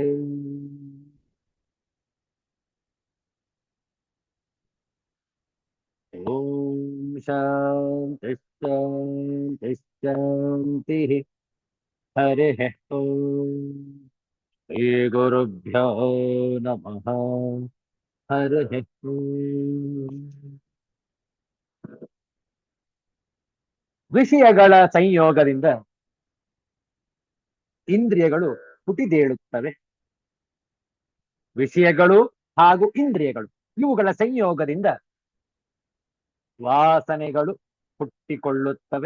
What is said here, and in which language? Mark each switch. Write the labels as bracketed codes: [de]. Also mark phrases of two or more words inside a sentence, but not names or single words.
[sa] ओम शांति शांति शांति। हरिः ओम। श्री गुरुभ्यो नमः। हरिः ओम। [kn] ವಿಷಯಗಳ ಸಂಯೋಗದಿಂದ ಇಂದ್ರಿಯಗಳು ಪುಟಿದೇಳುತ್ತವೆ. ವಿಷಯಗಳು ಹಾಗೂ ಇಂದ್ರಿಯಗಳು ಇವುಗಳ ಸಂಯೋಗದಿಂದ ವಾಸನೆಗಳು ಹುಟ್ಟಿಕೊಳ್ಳುತ್ತವೆ.